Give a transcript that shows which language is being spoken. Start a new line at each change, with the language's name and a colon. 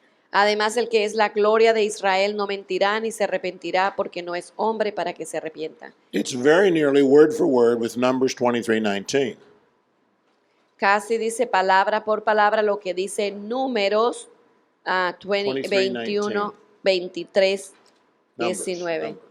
Spanish: Además, el que es la gloria de Israel no mentirá ni se arrepentirá porque no es hombre para que se arrepienta.
English: It's very nearly word for word with Numbers 23:19.
Spanish: Casi dice palabra por palabra lo que dice Números 21, 23, 19.